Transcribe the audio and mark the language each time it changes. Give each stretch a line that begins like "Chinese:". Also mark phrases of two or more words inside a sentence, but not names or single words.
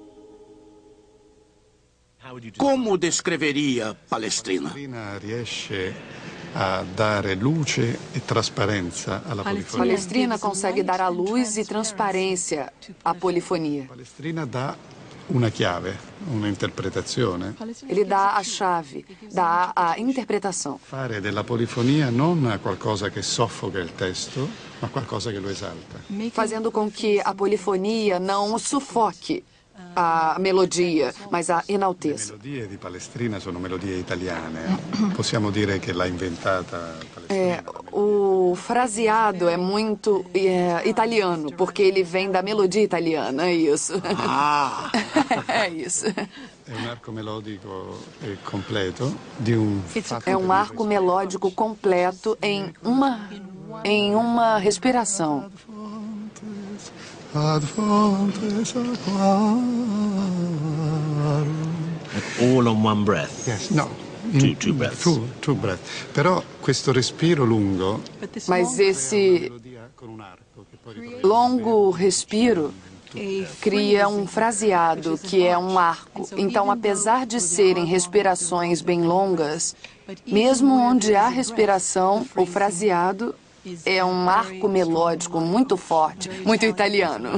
Portuguese: Como descreveria Palestrina? Palestrina consegue dar a luz e transparência à polifonia.
Italian: una chiave, una interpretazione.
Portuguese: Ele dá a chave, dá a interpretação.
Italian: Fare della polifonia non qualcosa che soffoca il testo, ma qualcosa che lo esalta.
Portuguese: Fazendo com que a polifonia não sufoque a melodia, mas a enalteça.
Italian: Le melodie di Palestrina sono melodie italiane. Possiamo dire che l'ha inventata Palestrina.
Portuguese: O fraseado é muito italiano, porque ele vem da melodia italiana, é isso. Ah! É isso.
Italian: È un arco melodico completo di un fatto.
Portuguese: É um arco melódico completo em uma respiração.
English: All on one breath. Yes, no. Two breaths. Two breaths.
Italian: Però questo respiro lungo.
Portuguese: Mas esse longo respiro cria um fraseado, que é um arco. Então, apesar de serem respirações bem longas, mesmo onde há respiração, o fraseado é um arco melódico muito forte, muito italiano.